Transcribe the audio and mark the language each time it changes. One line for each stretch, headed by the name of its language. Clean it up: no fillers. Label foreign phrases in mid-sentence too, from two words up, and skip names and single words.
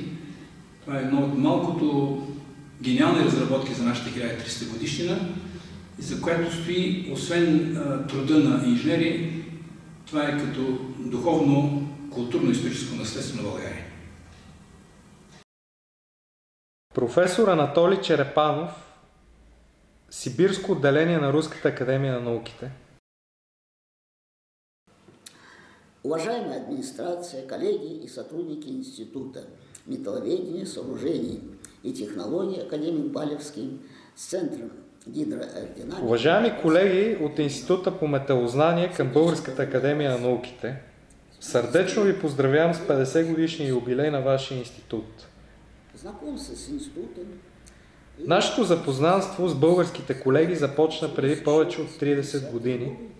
Bulgarian: Това е едно от малкото гениални разработки за нашата 1300 годишнина, за която стои, освен труда на инженери, това е като духовно, културно-историческо наследство на България. Професор Анатолий Черепанов, Сибирско отделение на Руската академия на науките.
Russian: Уважаемая администрация, коллеги и сотрудники Института металловедения, сооружений и технологий академик Балевский с Центром гидроаэродинамики.
Bulgarian: Уважаеми колеги от Института по металознание към Българската академия на науките, сърдечно ви поздравявам с 50 годишния юбилей на вашия институт. Нашето запознанство с българските колеги започна преди повече от 30 години.